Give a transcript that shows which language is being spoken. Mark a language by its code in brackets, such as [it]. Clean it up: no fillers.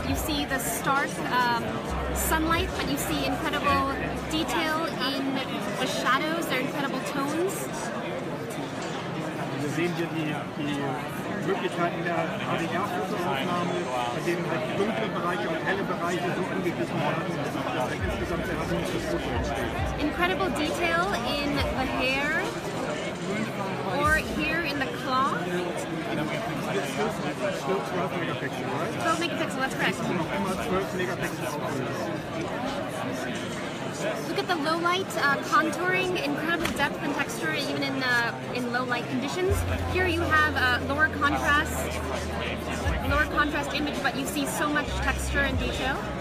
[en] You see the stark sunlight, but you see incredible detail in the shadows. They're incredible tones. [de] Wir sehen hier die Möglichkeiten der HDR-Fotoaufnahme, bei denen halt dunkle Bereiche und helle Bereiche so angeglichen werden, dass insgesamt sehr harmonisches Foto entsteht. [en] Incredible detail in the hair or here in the cloth. Still 12 Megapixel, right? 12 megapixel, that's correct. [de] Noch immer 12 Megapixel Auflösung. [en] Look at the low light contouring, incredible depth and texture even in low light conditions. Here you have lower contrast image, but you see so much texture and detail.